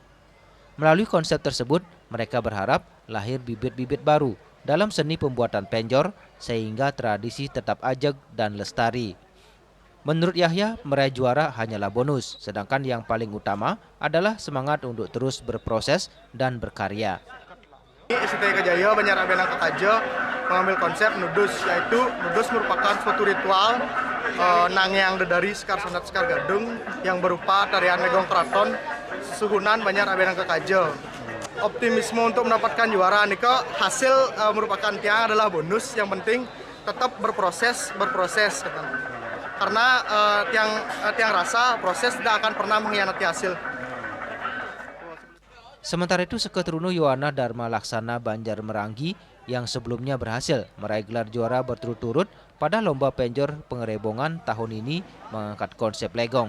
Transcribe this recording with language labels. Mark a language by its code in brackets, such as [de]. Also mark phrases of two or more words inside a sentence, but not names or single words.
[id] Melalui konsep tersebut, mereka berharap lahir bibit-bibit baru dalam seni pembuatan penjor sehingga tradisi tetap ajeg dan lestari. Menurut Yahya, meraih juara hanyalah bonus, sedangkan yang paling utama adalah semangat untuk terus berproses dan berkarya. STT Eka Jaya Banjar Abian Nangka Kaje mengambil konsep nudus, yaitu nudus merupakan suatu ritual Nangyang Dedari Sekar Sandat Sekar Gadung yang berupa tarian legong keraton suhunan Banjar Abian Nangka Kaje. Optimisme untuk mendapatkan juara nika hasil merupakan tiang adalah bonus, yang penting tetap berproses karena tiang rasa proses tidak akan pernah mengkhianati hasil. Sementara itu Seke Teruno Yowana Dharma Laksana Banjar Meranggi yang sebelumnya berhasil meraih gelar juara berturut-turut pada lomba penjor pengerebongan tahun ini mengangkat konsep legong.